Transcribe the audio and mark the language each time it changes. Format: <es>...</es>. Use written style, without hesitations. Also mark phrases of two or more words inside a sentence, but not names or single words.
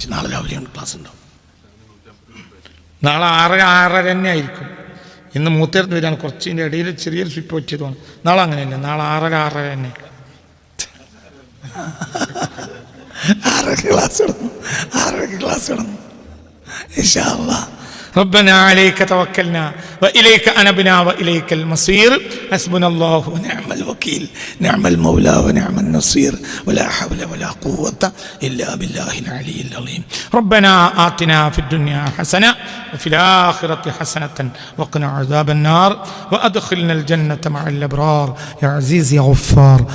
<ml>നാളെ രാവിലെയാണ് ക്ലാസ് ഉണ്ടാവും. നാളെ 6:30 തന്നെ ആയിരിക്കും. ഇന്ന് മൂത്തേർത്ത് വരികയാണ്, കുറച്ചിൻ്റെ ഇടയിൽ ചെറിയൊരു സ്വിപ്പ് പറ്റിയതാണ്. നാളെ അങ്ങനെയല്ല, നാളെ 6:30 തന്നെ 6 ക്ലാസ് ഇടണം</ml> <ar>إن شاء الله. ربنا عليك توكلنا وإليك أنبنا وإليك المصير حسبنا الله ونعم الوكيل نعم المولى ونعم النصير ولا حول ولا قوة إلا بالله العلي العظيم. ربنا آتنا في الدنيا حسنة وفي الآخرة حسنة وقنا عذاب النار وأدخلنا الجنة مع الأبرار يا عزيز يا غفار.</ar>